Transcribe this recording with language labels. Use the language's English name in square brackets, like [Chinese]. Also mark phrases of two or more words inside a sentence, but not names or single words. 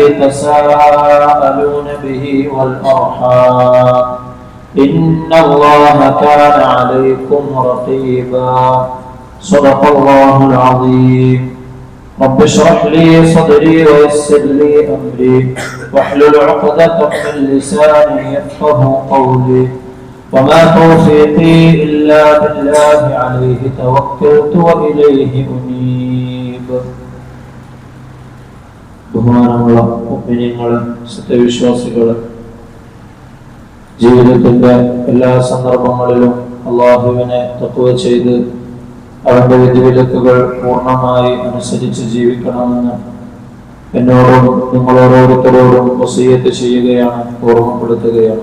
[Arabic] تساءلون به والأرحام إن الله كان عليكم رقيبا صدق الله العظيم رب اشرح لي صدري ويسر لي أمري واحلل عقدة من لساني يفقه قولي وما توفيقي إلا بالله عليه توكلت وإليه أنيب [Malayalam] ബഹുമാനമുള്ള മുഅ്മിനീങ്ങളെ സത്യവിശ്വാസികളെ ജീവിതത്തിന്റെ എല്ലാ സന്ദർഭങ്ങളിലും അല്ലാഹുവിനെ തഖ്വ ചെയ്ത് അവന്റെ വിധിവിലക്കുകൾ പൂർണ്ണമായി അനുസരിച്ച് ജീവിക്കണമെന്ന് എന്നോടും നിങ്ങളോരോരുത്തരോടും വസിയ്യത്ത് ചെയ്യുകയാണ്, ഓർമ്മപ്പെടുത്തുകയാണ്.